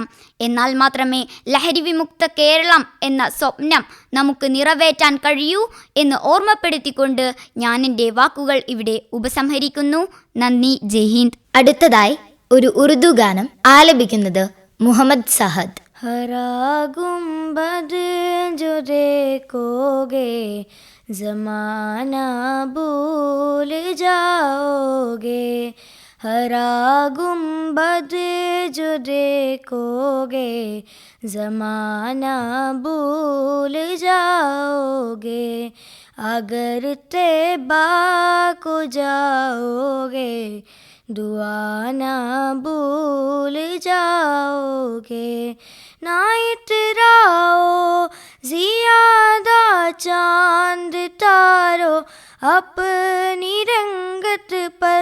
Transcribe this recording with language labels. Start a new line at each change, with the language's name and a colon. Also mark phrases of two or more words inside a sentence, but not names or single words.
Malayalam: എന്നാൽ മാത്രമേ ലഹരി വിമുക്ത കേരളം എന്ന സ്വപ്നം നമുക്ക് നിറവേറ്റാൻ കഴിയൂ എന്ന് ഓർമ്മപ്പെടുത്തിക്കൊണ്ട് ഞാൻ എൻ്റെ വാക്കുകൾ ഇവിടെ ഉപസംഹരിക്കുന്നു. നന്ദി. ജയ് ഹിന്ദ്. അടുത്തതായി ഒരു ഉറുദു ഗാനം ആലപിക്കുന്നത് മുഹമ്മദ് സഹദ്.
Urdu: ہرا گنبد جو دیکھو گے زمانہ بھول جاؤ گے، ہرا گنبد جو دیکھو گے زمانہ بھول جاؤ گے, اگر طیبہ کو جاؤ گے دعا نہ بھول جاؤ گے. نہ اتراؤ زیادہ چاند تارو اپنی رنگت پر.